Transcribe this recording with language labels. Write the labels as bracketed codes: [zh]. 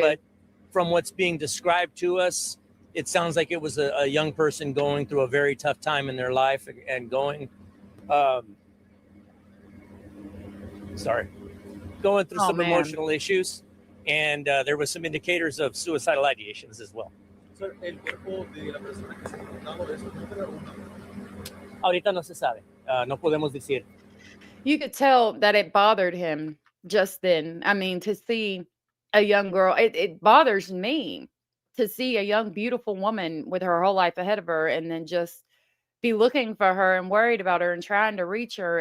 [en] But from what's being described to us, it sounds like it was a young person going through a very tough time in their life and going through some emotional issues. And there was some indicators of suicidal ideations as well. [es] Sir, el cuerpo de la persona que se encontraba es número uno. Ahorita no se sabe. No podemos decir. [en] You could tell that it bothered him just then. I mean, to see a young girl, it bothers me to see a young, beautiful woman with her whole life ahead of her and then just be looking for her and worried about her and trying to reach her.